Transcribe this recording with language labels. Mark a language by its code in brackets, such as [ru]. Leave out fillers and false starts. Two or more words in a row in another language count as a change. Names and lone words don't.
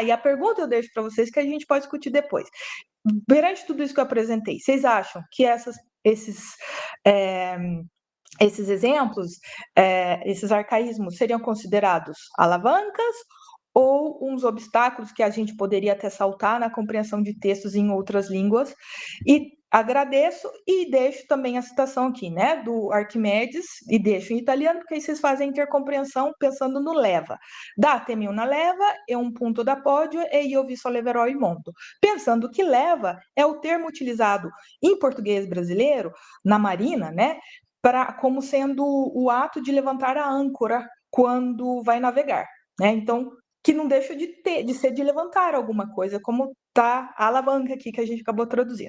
[pt] E a pergunta eu deixo para vocês que a gente pode discutir depois. Perante tudo isso que eu apresentei, vocês acham que esses exemplos, esses arcaísmos seriam considerados alavancas ou uns obstáculos que a gente poderia até saltar na compreensão de textos em outras línguas? E agradeço e deixo também a citação aqui, né, do Arquimedes, e deixo em italiano, porque aí vocês fazem intercompreensão pensando no leva. [it] Datemi una leva e un punto da podio e io vi solleverò il mondo. [pt] Pensando que leva é o termo utilizado em português brasileiro, na Marinha, né, como sendo o ato de levantar a âncora quando vai navegar. né? Então, que não deixa de ser de levantar alguma coisa, como tá a alavanca aqui que a gente acabou traduzindo.